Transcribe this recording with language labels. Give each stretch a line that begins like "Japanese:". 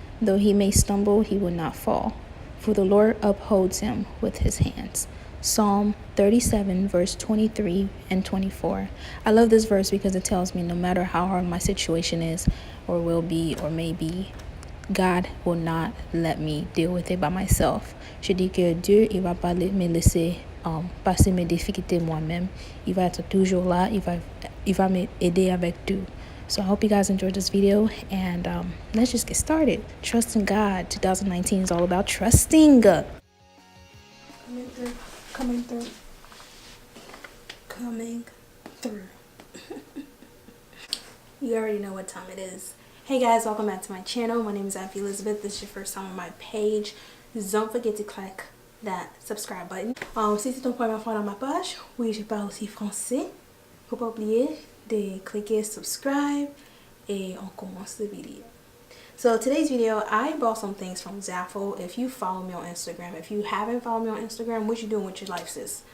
English: Though he may stumble, he will not fall, for the Lord upholds him with his hands. Psalm 37, verse 23 and 24. I love this verse because it tells me no matter how hard my situation is, or will be, or may be, God will not let me deal with it by myself.
French: Je dis que Dieu, il va pas me laisser passer mes difficultés moi-même. Il va être toujours là. Il va m'aider avec tout.
English: So I hope you guys enjoyed this video, and let's just get started. Trusting God. 2019 is all about trusting. Coming through. Coming through. Coming through. You already know what time it is. Hey guys, welcome back to my channel. My name is Zaful. This is your first time on my page. Don't forget to click that subscribe button.
French: Si c'est ton première fois dans ma page, oui, je parle aussi français. Faut pas oublier de cliquer subscribe et on commence
English: the video. So today's video, I bought some things from Zaful. If you follow me on Instagram, if you haven't followed me on Instagram, what you doing with your life, sis?